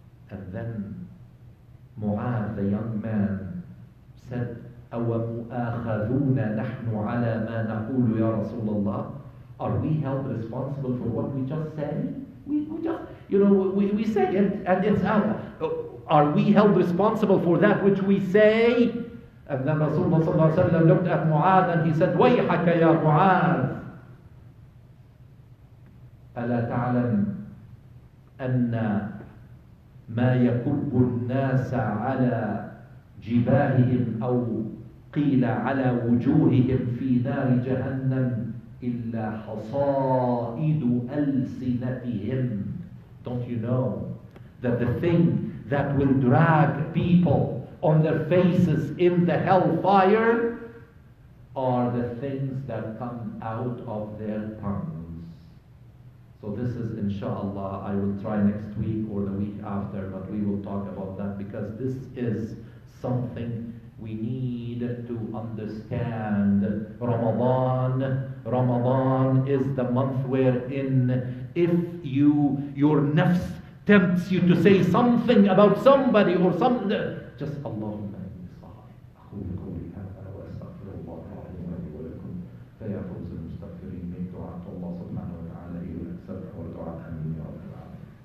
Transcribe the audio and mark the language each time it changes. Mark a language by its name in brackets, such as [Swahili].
[English] And then Mu'adh, the young man, said, [Arabic] أَوَ مُؤَاخَذُونَ نَحْنُ عَلَى مَا نَقُولُ يَا رَسُولَ اللَّهِ. [English] Are we held responsible for what we just said? We just, we say it and it's out. Are we held responsible for that which we say? And then Rasulullah looked at Mu'adh and he said, [Arabic] وَيْحَكَ يَا مُعَاذ أَلَا تَعْلَمْ أَنَّ ما يكب الناس على جباههم أو قيل على وجوههم في نار جهنم إلا حصائد ألسنتهم. [English] Don't you know that the thing that will drag people on their faces in the hellfire are the things that come out of their tongues? So this is, inshallah, I will try next week or the week after, but we will talk about that because this is something we need to understand. Ramadan is the month wherein if your nafs tempts you to say something about somebody or something, just [Arabic] Allahumma inni sa'i. أقول قولي هذا وأستغفر الله العظيم لي ولكم فيا فوز المستغفرين. من دعاء الله سبحانه وتعالى يكسب ودعاء آمين يا رب العالمين.